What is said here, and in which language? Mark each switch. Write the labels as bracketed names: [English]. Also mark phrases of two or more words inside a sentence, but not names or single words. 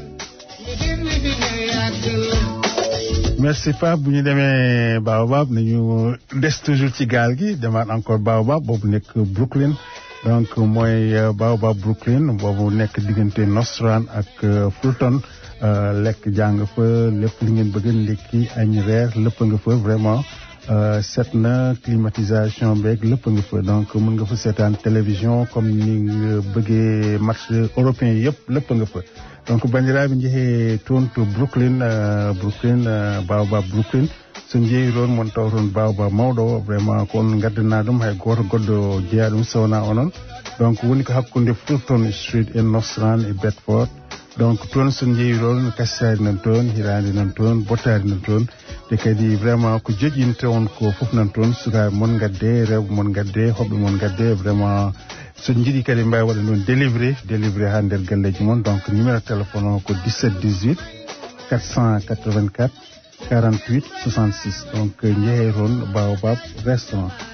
[Wolof] merci Pape bu ñu demee Baobab nañu des toujours ci gaal gi demaat encore Baobab boobu nekk Brooklyn donc mooy Baobab Brooklyn boobu nekk diggante Nostrand ak Fulton lekk jàng fa lépp li ngeen bëgg ndekki añ reer lépp nga fa vraiment set na climatisation beeg lépp nga fa donc mën nga fa seetaan télévision comme ni nga bëggee [French] match européen [Wolof] yëpp lépp nga fa donc [Fula] bandiraɓe jeehe toon to Brooklyn Baobab Brooklyn so jeeyi toon mon taw toon Baobab mawɗo o vraiment ko on gaddana ɗum hay goto goɗɗo jeeya ɗum sowona onon donc woni ko hakkude Fulton Street e Nostrand e Bedford donc toon so jeeyi toon kassari nan toon hirande nan toon bottari nan toon te kadi vraiment ko joƴinta on ko fof nan toon sukaɓe mon gadde rewɓe mon gadde hoɓɓe mon gadde vraiment so jiiɗi kadi mbawi waɗa noon délivré ha nder galleji moon donc [French] numéro téléphone [Fula] o ko 17 18 484 48 66 donc jeehe toon Baobab restaurant.